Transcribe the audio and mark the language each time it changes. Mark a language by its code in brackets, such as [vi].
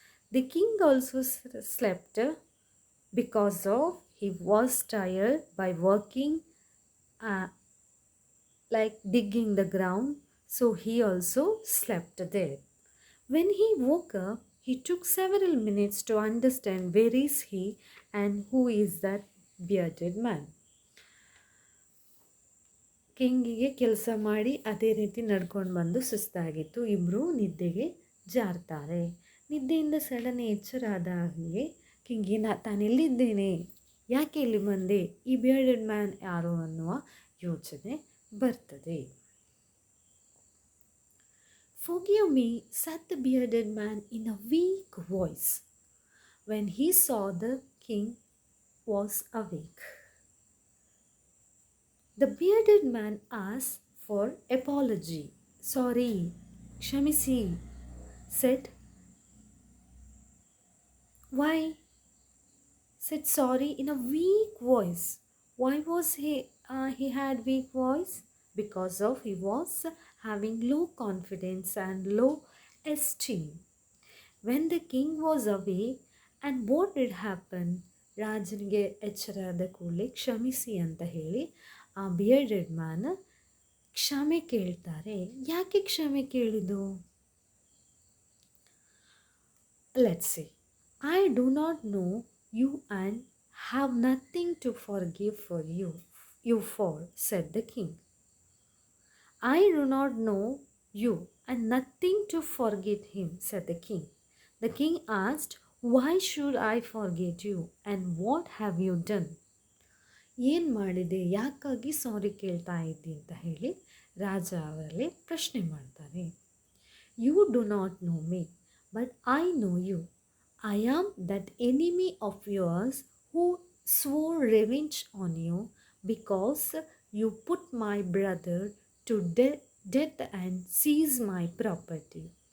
[en] The king also slept because of he was tired by working like digging the ground, so he also slept there. When he woke up, he took several minutes to understand where is he and who is that bearded man. [kn] ಕಿಂಗಿಗೆ ಕೆಲಸ ಮಾಡಿ ಅದೇ ರೀತಿ ನಡ್ಕೊಂಡು ಬಂದು ಸುಸ್ತಾಗಿತ್ತು. ಇಬ್ಬರು ನಿದ್ದೆಗೆ ಜಾರ್ತಾರೆ. ನಿದ್ದೆಯಿಂದ suddenly ಎಚ್ಚರ ಆದ ಹಾಗೆ ಕಿಂಗಿ ತಾನೆಲ್ಲಿದ್ದೇನೆ, ಯಾಕೆ ಇಲ್ಲಿ ಬಂದೆ, ಈ ಬಿಯರ್ಡೆಡ್ ಮ್ಯಾನ್ ಯಾರು ಅನ್ನುವ ಯೋಚನೆ ಬರ್ತದೆ. [en] Forgive me, said the bearded man in a weak voice when he saw the king was awake. The bearded man asked for apology. Sorry, ಕ್ಷಮಿಸಿ, said. Why? Said sorry in a weak voice. Why was he had weak voice? Because of he was having low confidence and low esteem. When the king was away, and what did happen? [kn] ರಾಜನಿಗೆ ಎಚ್ಚರಾದ ಕೂಡಲೇ ಕ್ಷಮಿಸಿ ಅಂತ ಹೇಳಿ ಆ bearded man ಕ್ಷಮೆ ಕೇಳ್ತಾರೆ. ಯಾಕೆ ಕ್ಷಮೆ ಕೇಳಿದು? [en] Let's see. I do not know you and have nothing to forgive for you for, said the king. I do not know you and nothing to forgive him, said the king. The king asked, Why should I forget you? And what have you done? [kn] ಏನು ಮಾಡಿದೆ, ಯಾಕಾಗಿ ಸಾರಿ ಕೇಳ್ತಾ ಇದ್ದಿ ಅಂತ ಹೇಳಿ ರಾಜ ಅವರಲ್ಲಿ ಪ್ರಶ್ನೆ ಮಾಡ್ತಾರೆ. [en] You do not know me, but I know you. I am that enemy of yours who swore revenge on you because you put my brother to death and seized my property.